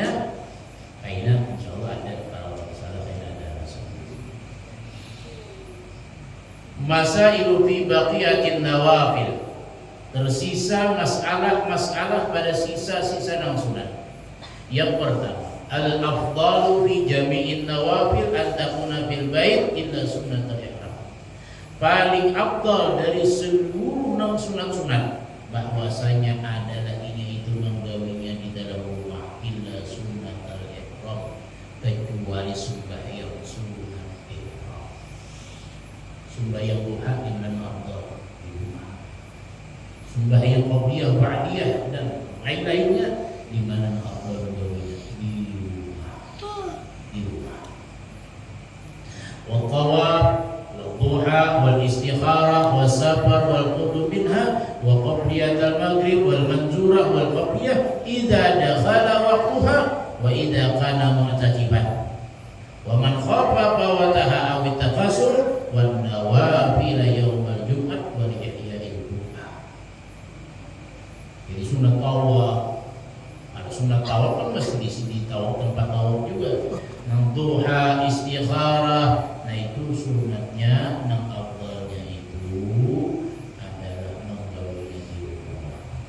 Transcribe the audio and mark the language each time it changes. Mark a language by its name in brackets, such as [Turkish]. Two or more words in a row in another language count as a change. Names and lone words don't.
[Banjar] Karena insyaallah ada, kalau salah saya ada alasannya. [Arabic] مسائل في بقية النوافل, [Banjar] tersisa masalah pada sisa-sisa nang sunat. Yang pertama, [Arabic] الأفضل في جميع النوافل أن تكون في البيت إلا سنة الإحرام. [Banjar] Paling afdal dari seluruh sunat-sunat bahwasanya adalah ini itu menggawinya di dalam rumah [Arabic] إلا سنة الإحرام, [Banjar] kecuali sembahyang sunnah ihram. Sembahyang duha di mana afdal? Di rumah. Sembahyang qabliyah, ba'diyah dan lain-lainnya di mana afdal menggawinya? Di rumah. Di rumah. [Arabic] Wa tawaf والضحى والاستخارة والسفر والقرب منها وقبلية المغرب والمنزورة والقبلية إذا دخل وقتها وإذا كان معتكفا ومن خاف فوتها أو التكاسل والنوافل يوم الجمعة ولإحياء الجمعة. [Banjar] Jadi sunat tawaf, ada sunat tawaf kan mesti di sini tawaf tempat tawaf juga. Duha, istikharah, nah itu sunatnya, nang afdalnya itu adalah menggawinya di rumah.